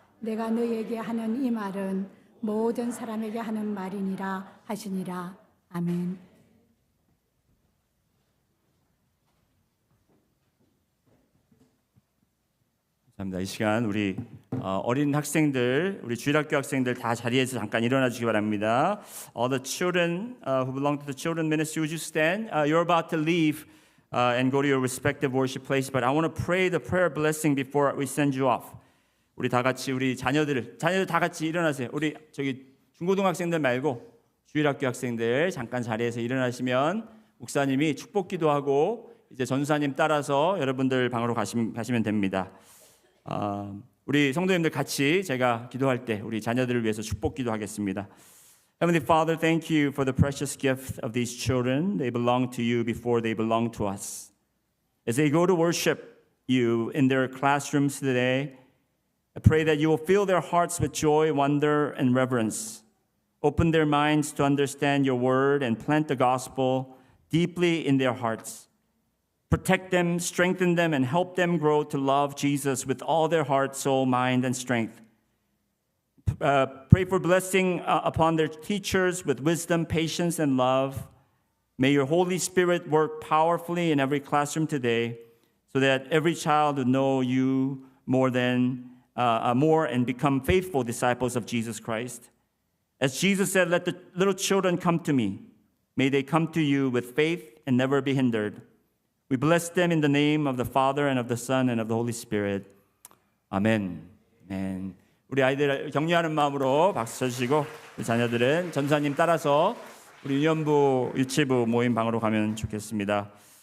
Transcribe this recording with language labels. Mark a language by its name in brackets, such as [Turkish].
[Korean] 내가 너희에게 하는 이 말은 모든 사람에게 하는 말이니라 하시니라. 아멘. 감사합니다. 이 시간 우리 어린 학생들, 우리 주일학교 학생들 다 자리에서 잠깐 일어나 주시기 바랍니다. [English] All the children who belong to the children ministry, would you stand? You're about to leave and go to your respective worship place, but I want to pray the prayer blessing before we send you off. [Korean] 우리 다 같이 우리 자녀들 다 같이 일어나세요. 우리 저기 중고등학생들 말고 주일학교 학생들 잠깐 자리에서 일어나시면 목사님이 축복 기도하고 이제 전사님 따라서 여러분들 방으로 가시면 됩니다. 우리 성도님들 같이 제가 기도할 때 우리 자녀들을 위해서 축복 기도하겠습니다. [English] Heavenly Father, thank you for the precious gift of these children. They belong to you before they belong to us. As they go to worship you in their classrooms today, I pray that you will fill their hearts with joy, wonder, and reverence. Open their minds to understand your word and plant the gospel deeply in their hearts. Protect them, strengthen them, and help them grow to love Jesus with all their heart, soul, mind, and strength. Pray for blessing upon their teachers with wisdom, patience, and love. May your Holy Spirit work powerfully in every classroom today so that every child would know you more and become faithful disciples of Jesus Christ. As Jesus said, let the little children come to me. May they come to you with faith and never be hindered. We bless them in the name of the Father and of the Son and of the Holy Spirit. [Korean] 아멘. 아멘. 우리 아이들 격려하는 마음으로 박수 쳐주시고 우리 자녀들은 전사님 따라서 우리 유년부 유치부 모임 방으로 가면 좋겠습니다.